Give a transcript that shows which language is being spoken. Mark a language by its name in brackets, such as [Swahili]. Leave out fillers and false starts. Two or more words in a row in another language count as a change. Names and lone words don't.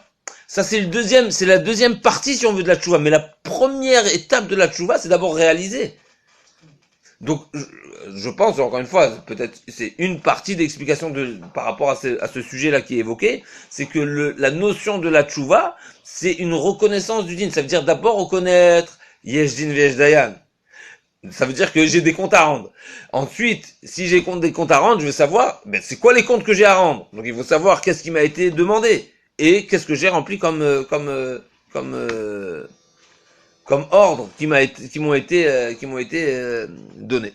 [French] Ça, c'est la deuxième partie, si on veut, de la tchouva. Mais la première étape de la tchouva, c'est d'abord réaliser. Donc, je pense, encore une fois, peut-être c'est une partie d'explication par rapport à ce sujet-là qui est évoqué, c'est que la notion de la tchouva, c'est une reconnaissance du din. Ça veut dire d'abord reconnaître [Hebrew] יש דין ויש דיין. [French] Ça veut dire que j'ai des comptes à rendre. Ensuite, si j'ai des comptes à rendre, je vais savoir, c'est quoi les comptes que j'ai à rendre. Donc, il faut savoir qu'est-ce qui m'a été demandé et qu'est-ce que j'ai rempli comme ordre qui m'ont été donnés.